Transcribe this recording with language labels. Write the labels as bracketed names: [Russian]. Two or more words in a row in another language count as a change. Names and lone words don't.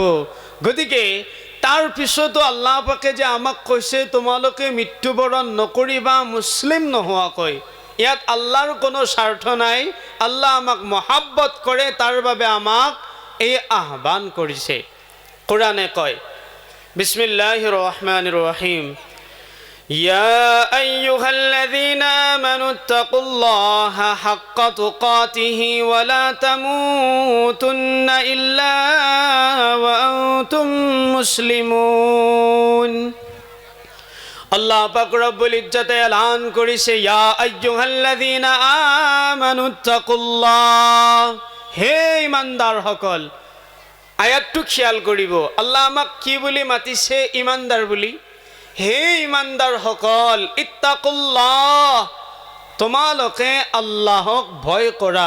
[Assamese] গতিকে তাৰ পিছতো আল্লাহ পাকে যে আমাক কৈছে তোমালোকে মৃত্যুবৰণ নকৰিবা মুছলিম নোহোৱাকৈ, ইয়াত আল্লাহৰ কোনো স্বাৰ্থ নাই। আল্লাহ আমাক মহাব্বত কৰে, তাৰ বাবে আমাক এই আহ্বান কৰিছে। কোৰাণে কয়, [Arabic] بسم الله الرحمن الرحيم, يا أيها الذين آمنوا اتقوا الله حق تقاته ولا تموتن إلا وأنتم مسلمون. [Assamese] আল্লাহ পাক ৰব্বুল ইজ্জতে এলান কৰিছে, [Arabic] يا أيها الذين آمنوا اتقوا الله, [Assamese] হে ইমানদাৰসকল। আয়াতটো খিয়াল কৰিব, আল্লাহ আমাক কি বুলি মাতিছে? ইমানদাৰ বুলি। হে ইমানদাৰসকল, ইত্তাকুল্লাহ, তোমালোকে আল্লাহক ভয় কৰা।